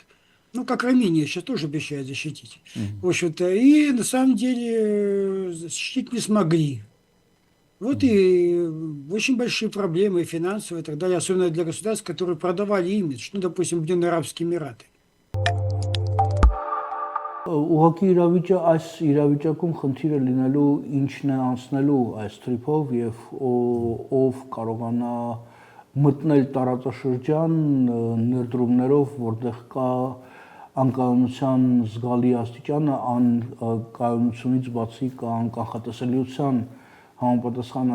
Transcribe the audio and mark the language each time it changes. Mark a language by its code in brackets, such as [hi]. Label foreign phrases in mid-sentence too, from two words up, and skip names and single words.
[ru] Ну, как Армения сейчас тоже обещает защитить. В общем-то, и на самом деле защитить не смогли. Вот и очень большие проблемы, и финансовые, и так далее, особенно для государств, которые продавали имидж, ну, допустим, Объединенные Арабские Эмираты. [hy] Ուղղակի այս իրավիճակում խնդիրը լինելու ինչն է անցնելու այս թրիփով եւ ով կարողանա մտնել տարածաշրջան ներդրումներով, որտեղ կա անկայունության զգալի աստիճանը, անկայունությունից բացի կա անկանխատեսելիության համապատասխան